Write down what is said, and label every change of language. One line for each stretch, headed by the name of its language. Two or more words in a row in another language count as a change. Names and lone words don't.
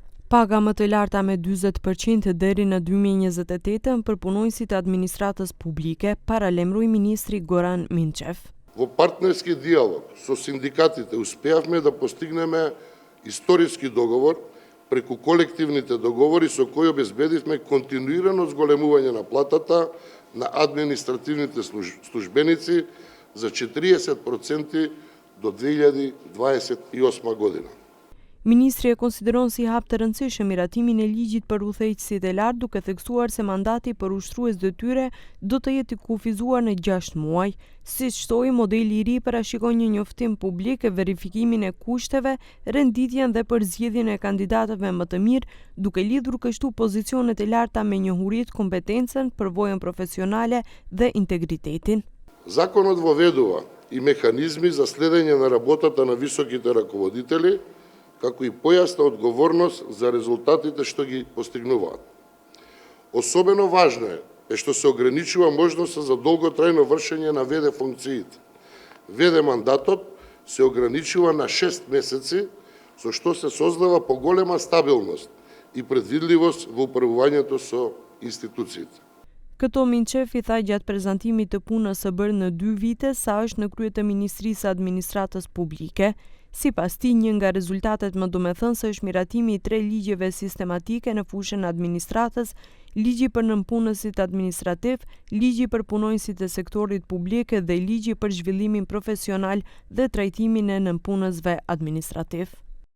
Albanian: Paga më të larta me 40% deri në 2028 për punonjësit e administratës publike, paralajmëroi ministri Goran Minçev.
Macedonian: Во партнерски диалог со синдикатите успеавме да постигнеме историски договор преку колективните договори со кои обезбедивме континуирано зголемување на платата на административните службеници за 40% до 2028 година.
Albanian: Ministri e konsideron si hap të rëndësishëm miratimin e ligjit për udhëheqësit e lartë, duke theksuar se mandati për ushtrues detyre do të jetë i kufizuar në 6 muaj. Siç shtoi, modeli i ri parashikon një njoftim publik e verifikimin e kushteve, renditjen dhe përzgjedhjen e kandidatëve më të mirë, duke lidhur kështu pozicionet e larta me njohuritë, kompetencën, përvojën profesionale dhe integritetin.
Macedonian: Законот воведува и механизми за следење на работата на високите раководители, како и појасна одговорност за резултатите што ги постигнуваат. Особено важно е што се ограничува можноста за долготрајно вршење на ВД функциите. ВД мандатот се ограничува на 6 месеци, со што се создава поголема стабилност и предвидливост во управувањето со институциите.
Albanian: Këto Minçev i tha gjatë prezantimit të punës së bërë në 2 vite sa është në krye të Ministrisë së Administratës Publike. Sipas tij, një nga rezultatet më domethënëse është miratimi i 3 ligjeve sistematike në fushën e administratës, ligji për nënpunësit administrativ, ligji për punonjësit e sektorit publik dhe ligji për zhvillimin profesional dhe trajtimin e nënpunësve administrativ.